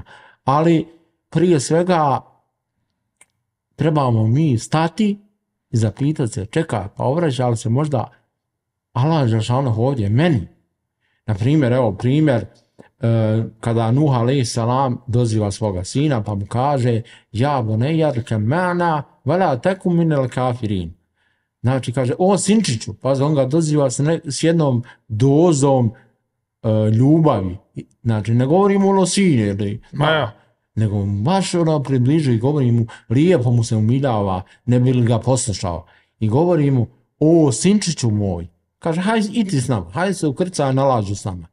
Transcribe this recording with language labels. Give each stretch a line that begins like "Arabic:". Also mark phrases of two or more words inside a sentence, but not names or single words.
Bosnian: Ali prije svega trebamo mi stati i zapitati se, čekaj, pa obraća li se možda Allah dželešanohu ovdje meni? Na primjer, evo primjer, kada Nuh a.s. doziva svoga sina pa mu kaže
Arabic: يا بني اركب معنا ولا تكن من الكافرين.
Bosnian: Znači kaže, o sinčiću, pa on ga doziva s jednom dozom ljubavi. Znači ne govori mu sine, nego baš ono približi i govori mu, lijepo mu se umiljava, ne bi li ga poslušao. I govori mu, o sinčiću moj, kaže, hajde iti s nama, hajde se ukrcaj na lađu s nama.